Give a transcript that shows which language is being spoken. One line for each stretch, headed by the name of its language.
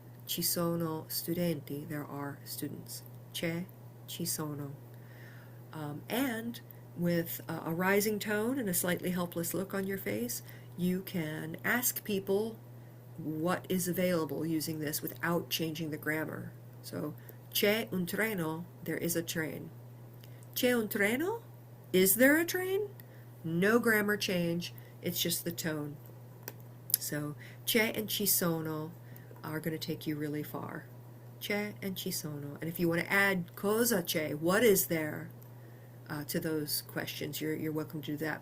Italian: Ci sono studenti,
English: there are students.
Italian: C'è, ci sono.
English: And with a rising tone and a slightly helpless look on your face, you can ask people what is available using this without changing the grammar. So,
Italian: c'è un treno,
English: there is a train.
Italian: C'è un treno?
English: Is there a train? No grammar change, it's just the tone. So, c'è and ci sono are going to take you really far. C'è and ci sono. And if you want to add
Italian: cosa c'è,
English: what is there, to those questions, you're welcome to do that.